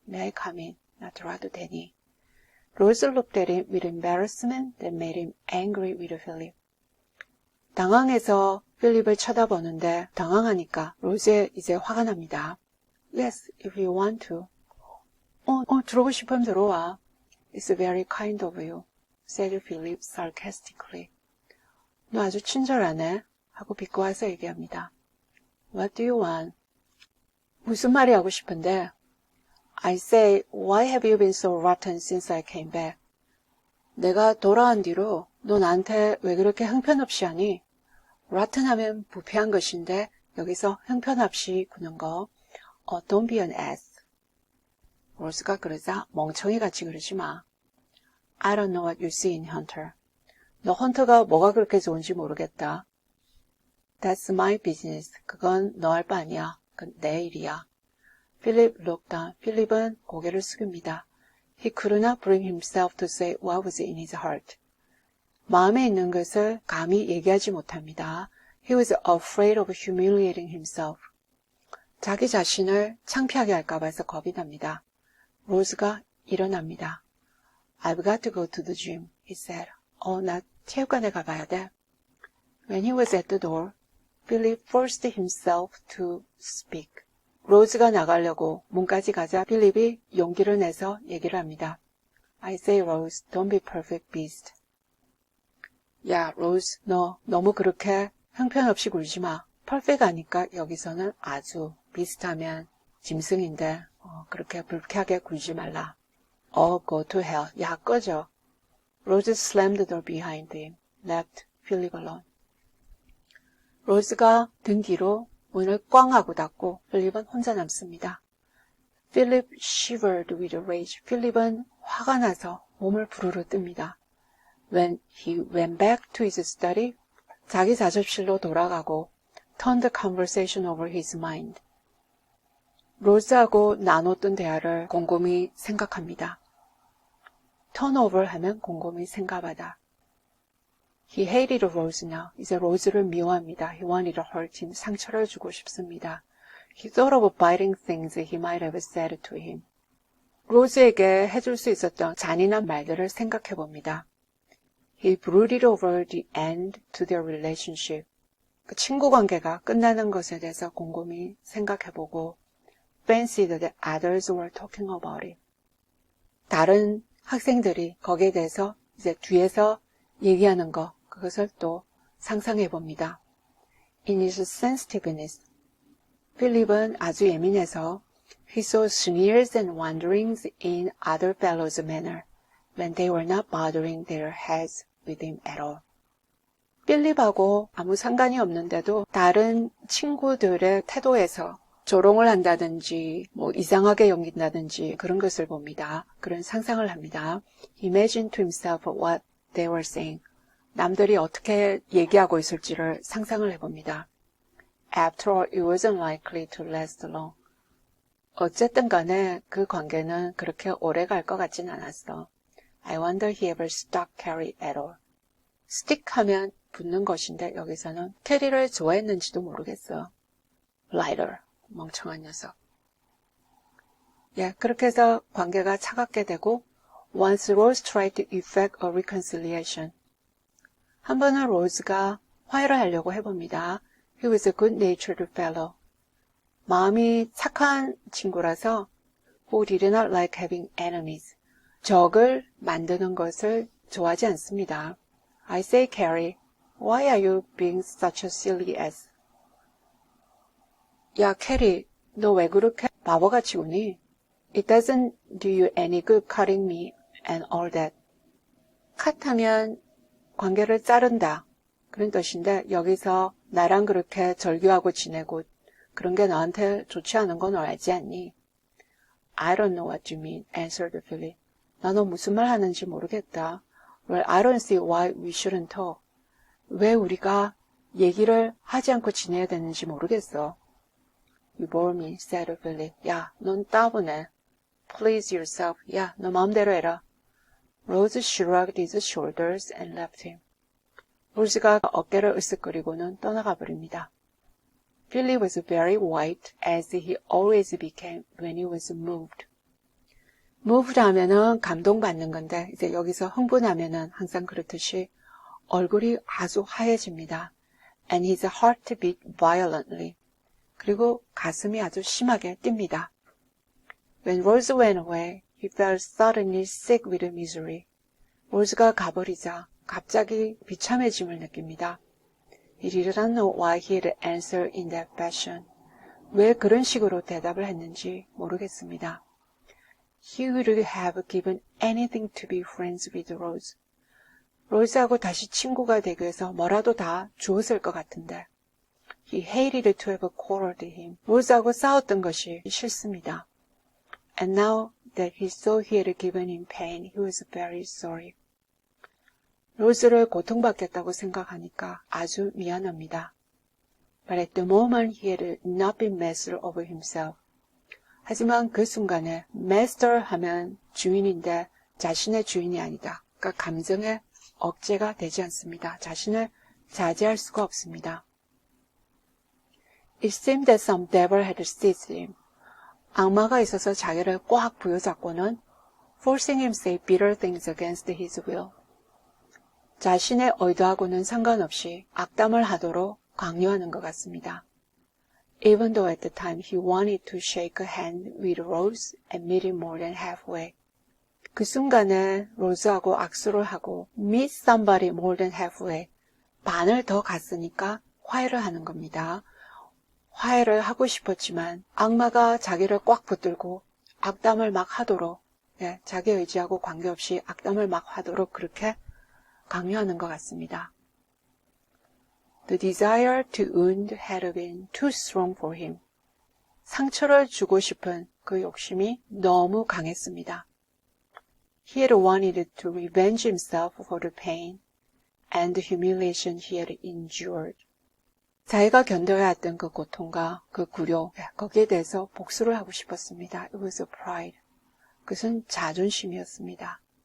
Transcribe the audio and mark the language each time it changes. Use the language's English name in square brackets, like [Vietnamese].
[English] May I come in? [Korean] 나 들어와도 되니? [English] Rose looked at him with embarrassment that made him angry with Philip. [Korean] 당황해서 필립을 쳐다보는데 당황하니까 로즈에 이제 화가 납니다. [English] Yes, if you want to. [Korean] 들어오고 싶으면 들어와. [English] It's very kind of you. said Philip sarcastically. [Korean] 너 아주 친절하네 하고 비꼬아서 얘기합니다. [English] What do you want? [Korean] 무슨 말이 하고 싶은데? [English] I say, why have you been so rotten since I came back? [Korean] 내가 돌아온 뒤로 너 나한테 왜 그렇게 형편없이 하니? rotten 하면 부패한 것인데 여기서 형편없이 구는 거. [English] Don't be an ass. [Korean] 로즈가 그러자 멍청이같이 그러지 마. [English] I don't know what you see in Hunter. [Korean] 너 헌터가 뭐가 그렇게 좋은지 모르겠다. [English] That's my business. [Korean] 그건 너 할 바 아니야. 그건 내 일이야. [English] Philip looked down. [Korean] 필립은 고개를 숙입니다. [English] He could not bring himself to say what was in his heart. [Korean] 마음에 있는 것을 감히 얘기하지 못합니다. [English] He was afraid of humiliating himself. [Korean] 자기 자신을 창피하게 할까 봐서 겁이 납니다. 로즈가 일어납니다. [English] I've got to go to the gym, he said. [Korean] 나 체육관에 가봐야 돼. [English] When he was at the door, Philip forced himself to speak. [Korean] 로즈가 나가려고 문까지 가자 필립이 용기를 내서 얘기를 합니다. [English] I say, Rose, don't be perfect beast. [Korean] 야, 로즈, 너 너무 그렇게 형편없이 굴지 마. perfect 하니까 여기서는 아주 비슷하면 짐승인데 그렇게 불쾌하게 굴지 말라. [English] Go to hell. [Korean] 야, 꺼져. [English] Rose slammed the door behind him, left Philip alone. [Korean] 로즈가 등 뒤로 문을 꽝 하고 닫고 필립은 혼자 남습니다. [English] Philip shivered with rage. [Korean] 필립은 화가 나서 몸을 부르르 뜹니다. [English] When he went back to his study, [Korean] 자기 작업실로 돌아가고 [English] turned the conversation over his mind. [Korean] 로즈하고 나눴던 대화를 곰곰이 생각합니다. turn over 하면 곰곰이 생각하다. [English] He hated Rose now. [Korean] 이제 로즈를 미워합니다. [English] He wanted to hurt him. [Korean] 상처를 주고 싶습니다. [English] He thought of biting things he might have said to him. [Korean] 로즈에게 해줄 수 있었던 잔인한 말들을 생각해 봅니다. [English] He brooded over the end to their relationship. [Korean] 그 친구 관계가 끝나는 것에 대해서 곰곰이 생각해 보고 [English] fancied that others were talking about it. [Korean] 다른 학생들이 거기에 대해서 이제 뒤에서 얘기하는 거 그것을 또 상상해 봅니다. [English] In his sensitiveness, [Korean] 필립은 아주 예민해서 [English] he saw sneers and wonderings in other fellows' manner when they were not bothering their heads with him at all. [Korean] 필립하고 아무 상관이 없는데도 다른 친구들의 태도에서 조롱을 한다든지 이상하게 여긴다든지 그런 것을 봅니다. 그런 상상을 합니다. [English] He imagined to himself what they were saying. [Korean] 남들이 어떻게 얘기하고 있을지를 상상을 해봅니다. [English] After all, it wasn't likely to last long. [Korean] 어쨌든 간에 그 관계는 그렇게 오래 갈 것 같진 않았어. [English] I wonder he ever stuck Carrie at all. [Korean] stick 하면 붙는 것인데 여기서는 캐리를 좋아했는지도 모르겠어. Lighter, 멍청한 녀석. 그렇게 해서 관계가 차갑게 되고 [English] Once Rose tried to effect a reconciliation. [Korean] 한 번은 로즈가 화해를 하려고 해봅니다. [English] He was a good-natured fellow. [Korean] 마음이 착한 친구라서 [English] who did not like having enemies. [Korean] 적을 만드는 것을 좋아하지 않습니다. [English] I say, Carrie, why are you being such a silly ass? [Korean] 야, 캐리, 너 왜 그렇게 바보같이 구니? [English] It doesn't do you any good cutting me and all that. [Korean] 컷하면 관계를 자른다. 그런 뜻인데 여기서 나랑 그렇게 절교하고 지내고 그런 게 너한테 좋지 않은 건 알지 않니? [English] I don't know what you mean, answered Philip. [Korean] 나 너 무슨 말 하는지 모르겠다. [English] Well, I don't see why we shouldn't talk. [Korean] 왜 우리가 얘기를 하지 않고 지내야 되는지 모르겠어. [English] You bore me, said Philip. [Korean] 야, 넌 따분해. [English] Please yourself. [Korean] 야, 너 마음대로 해라. [English] Rose shrugged his shoulders and left him. [Korean] 로즈가 어깨를 으쓱거리고는 떠나가 버립니다. [English] Philip was very white as he always became when he was moved. [Korean] moved 하면은 감동받는 건데 이제 여기서 흥분하면은 항상 그렇듯이 얼굴이 아주 하얘집니다. [English] And his heart beat violently. [Korean] 그리고 가슴이 아주 심하게 뜁니다. [English] When Rose went away, he felt suddenly sick with misery. [Korean] 로즈가 가버리자 갑자기 비참해짐을 느낍니다. [English] He did not know why he had answered in that fashion. [Korean] 왜 그런 식으로 대답을 했는지 모르겠습니다. [English] He would have given anything to be friends with Rose. [Korean] 로즈하고 다시 친구가 되기 위해서 뭐라도 다 주었을 것 같은데. [English] He hated to have quarreled him. [Korean] 로즈하고 싸웠던 것이 싫습니다. [English] And now that he saw he had given him pain, he was very sorry. [Korean] 로즈를 고통받겠다고 생각하니까 아주 미안합니다. [English] But at the moment he had not been master of himself. [Korean] 하지만 그 순간에 master 하면 주인인데 자신의 주인이 아니다. 그러니까 감정의 억제가 되지 않습니다. 자신을 자제할 수가 없습니다. [English] It seemed that some devil had seized him. [Korean] 악마가 있어서 자기를 꽉 부여잡고는 [English] forcing him to say bitter things against his will. [Korean] 자신의 의도하고는 상관없이 악담을 하도록 강요하는 것 같습니다. [English] Even though at the time he wanted to shake a hand with Rose and meet him more than halfway. [Korean] 그 순간에 로즈하고 악수를 하고 [English] meet somebody more than halfway. [Korean] 반을 더 갔으니까 화해를 하는 겁니다. 화해를 하고 싶었지만 악마가 자기를 꽉 붙들고 악담을 막 하도록 자기 의지하고 관계없이 악담을 막 하도록 그렇게 강요하는 것 같습니다. [English] The desire to wound had been too strong for him. [Korean] 상처를 주고 싶은 그 욕심이 너무 강했습니다. [English] He had wanted to revenge himself for the pain and the humiliation he had endured. [Korean] 자기가 견뎌야 했던 그 고통과 그 굴욕, 거기에 대해서 복수를 하고 싶었습니다. [English] It was a pride. [Korean] 그것은 자존심이었습니다.